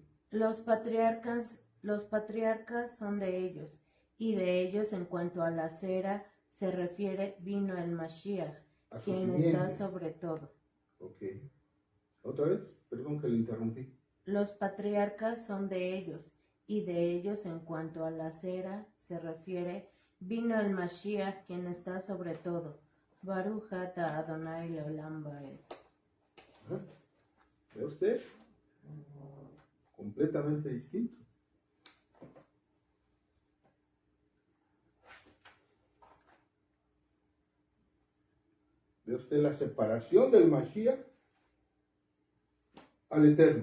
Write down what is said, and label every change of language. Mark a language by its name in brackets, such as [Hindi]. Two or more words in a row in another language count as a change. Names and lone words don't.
[Spanish] Los patriarcas son de ellos, y de ellos en cuanto a la cera se refiere, vino el Mashiach, A su quien simiente. está sobre todo. Ok. ¿Otra vez? Perdón que le interrumpí. Los patriarcas son de ellos, y de ellos en cuanto a la cera se refiere, vino el Mashiach, quien está sobre todo. [Hebrew] ברוך אתה אדני לעולם ועד. [Spanish] Ajá. ¿Ve usted? Completamente distinto. ¿Ve usted la separación del Mashiach al Eterno?